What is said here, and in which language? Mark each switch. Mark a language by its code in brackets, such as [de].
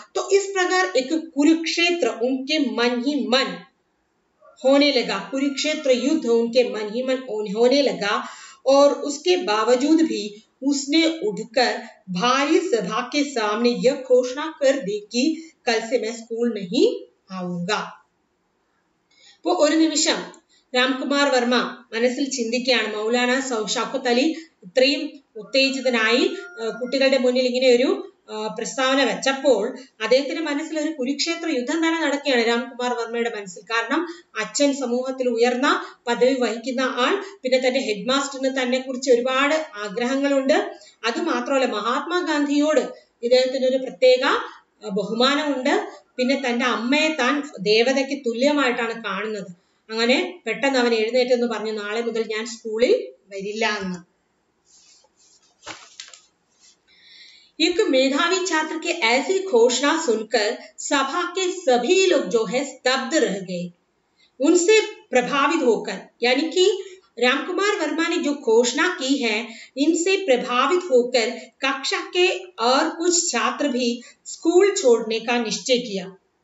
[hi] तो इस प्रकार एक कुरुक्षेत्र उनके मन ही मन होने लगा, कुरुक्षेत्र युद्ध उनके मन ही मन होने लगा। और उसके बावजूद भी उसने उठकर भारी सभा के सामने यह घोषणा कर दी कि कल से मैं स्कूल नहीं आऊंगा। [ml] वो ഒരു നിമിഷം രാംകുമാർ വർമ്മ മനസ്സിൽ ചിന്തിക്കുകയാണ്, മൗലാന ഷൗക്കത്ത് അലി ഇത്രയും ഉത്തേജിതനായി കുട്ടികളുടെ മുന്നിൽ ഇങ്ങനെ ഒരു പ്രസ്താവന വെച്ചപ്പോൾ അദ്ദേഹത്തിന്റെ മനസ്സിൽ ഒരു കുരുക്ഷേത്ര യുദ്ധം തന്നെ നടക്കുകയാണ് രാംകുമാർ വർമ്മയുടെ മനസ്സിൽ. കാരണം അച്ഛൻ സമൂഹത്തിൽ ഉയർന്ന പദവി വഹിക്കുന്ന ആൾ, പിന്നെ തന്റെ ഹെഡ് മാസ്റ്ററിന് തന്നെ കുറിച്ച് ഒരുപാട് ആഗ്രഹങ്ങളുണ്ട്. അത് മാത്രമല്ല മഹാത്മാഗാന്ധിയോട് ഇദ്ദേഹത്തിന് ഒരു പ്രത്യേക ബഹുമാനമുണ്ട്. പിന്നെ തന്റെ അമ്മയെ താൻ ദേവതയ്ക്ക് തുല്യമായിട്ടാണ് കാണുന്നത്. അങ്ങനെ പെട്ടെന്ന് അവൻ എഴുന്നേറ്റെന്ന് പറഞ്ഞു, നാളെ മുതൽ ഞാൻ സ്കൂളിൽ വരില്ല എന്ന്. [hi] एक मेधावी छात्र के ऐसी घोषणा सुनकर सभा के सभी लोग जो है स्तब्ध रह गए, उनसे प्रभावित होकर, यानी कि रामकुमार वर्मा ने जो घोषणा की है इनसे प्रभावित होकर कक्षा के और कुछ छात्र भी स्कूल छोड़ने का निश्चय किया।